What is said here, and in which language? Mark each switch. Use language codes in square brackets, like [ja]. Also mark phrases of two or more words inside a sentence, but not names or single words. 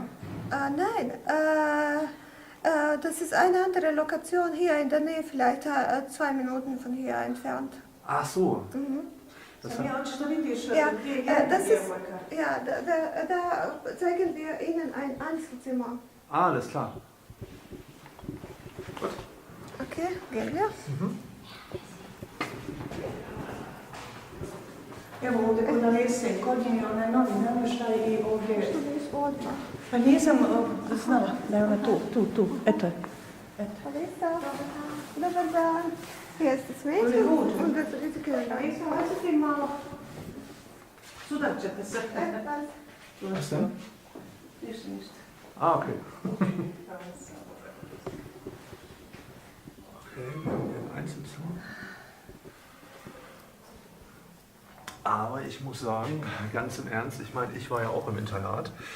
[de] Nein, das ist eine andere Lokation hier in der Nähe, vielleicht 2 Minuten von hier entfernt. Ach so. Mhm. Das da zeigen wir Ihnen ein Einzelzimmer. Ah, alles klar. Gut. Okay, gehen wir. Mhm. [sr] Evo ovdje kod Alese, kod nje je onaj novi namještaj I ovdje... Što nisi odmah? Pa nisam znala da je ona tu, eto je. Alisa. Dobar dan. Jeste s [de] Mädchen und das ist Kinder. [sr] Možete malo... Sudat ćete se. [de] Was denn? [sr] Ništa. [de] Ah, okay. Okay, ein Einzelzimmer. Aber ich muss sagen, ganz im Ernst, ich meine, ich war ja auch im Internat.